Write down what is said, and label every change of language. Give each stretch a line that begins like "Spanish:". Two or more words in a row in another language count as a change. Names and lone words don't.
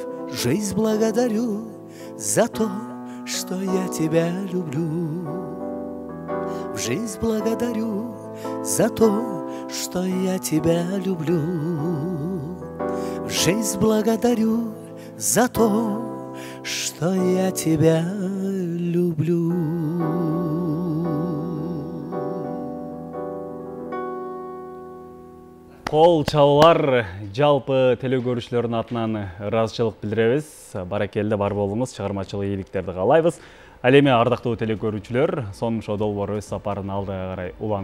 Russian: Жизнь благодарю за то, что я тебя люблю. В жизнь благодарю за то, что я тебя люблю. В жизнь благодарю за то, что я тебя люблю.
Kyrgyz: Кол чалуулар, жалпы теле көрүүчүлөрдүн атынан ыраазычылык билдиребиз. Баракелде бар болуңуз, чыгармачылык ийгиликтерди каалайбыз. Ал эми ардактуу теле көрүүчүлөр, Сонун шоу долбоору өз сапарын алдыга карай улантып